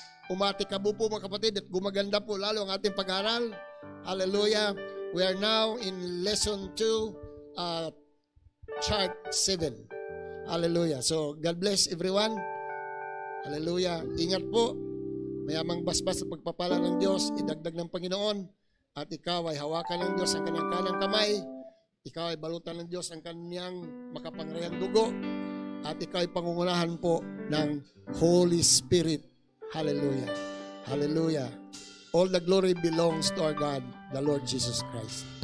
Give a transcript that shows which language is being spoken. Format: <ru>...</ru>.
<tl>Umatikabu po, mga kapatid, at gumaganda po lalo ang ating pag-aaral. Hallelujah.</tl> <en>We are now in lesson 2, chart 7. Hallelujah. So, God bless everyone. Hallelujah.</en> <tl>Ingat po. Mayamang basbas sa pagpapala ng Diyos, idagdag ng Panginoon, at ikaw ay hawakan ng Diyos ang kanyang kanang kamay. Ikaw ay balutan ng Diyos ang kanyang makapangyarihang dugo, at ikaw ay pangungunahan po ng Holy Spirit. Hallelujah. Hallelujah.</tl> <en>All the glory belongs to our God, the Lord Jesus Christ.</en>